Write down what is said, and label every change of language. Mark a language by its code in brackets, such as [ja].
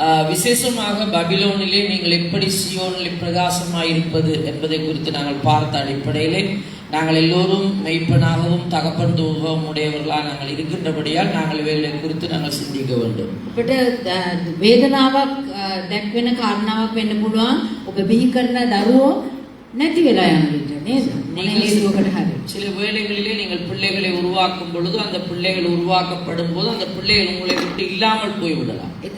[ta] விசேஷமாக பபிலோனிலே நீங்கள் எப்படி சியோனில் பிரகாசமாய் இருப்பது என்பதை குறித்து நாங்கள் பார்த்த அடிப்படையிலே நாங்கள் எல்லோரும் மெய்ப்பனாகவும் தகப்பன் தூபம் உடையவர்களாக நாங்கள் இருக்கின்றபடியால் நாங்கள் இவைகளை குறித்து நாங்கள் சிந்திக்க வேண்டும். [si] අපිට වේදනාවක් දැක්වෙන කාරණාවක් වෙන්න පුළුවන්. ඔබ බිහි කරන දරුවෝ නැති වෙලා යන විට නේද? මොනේලුවකට හරි. [ta] சில வேளைகளிலே நீங்கள் பிள்ளைகளை உருவாக்கும் பொழுது அந்த பிள்ளைகள் உருவாக்கப்படும் போது அந்த பிள்ளைகள் உங்களை விட்டு இல்லாமல் போய்விடலாம்.